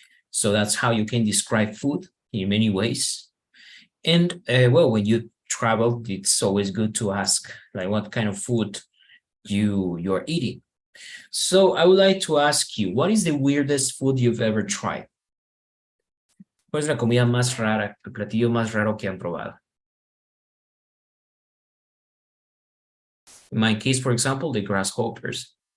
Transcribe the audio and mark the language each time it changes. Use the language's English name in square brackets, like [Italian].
[English] So that's how you can describe food in many ways. And well, when you travel, it's always good to ask like what kind of food you're eating. So I would like to ask you, what is the weirdest food you've ever tried? [Spanish] ¿Cuál es la comida más rara, el platillo más raro que han probado? [English] In my case, for example, the grasshoppers.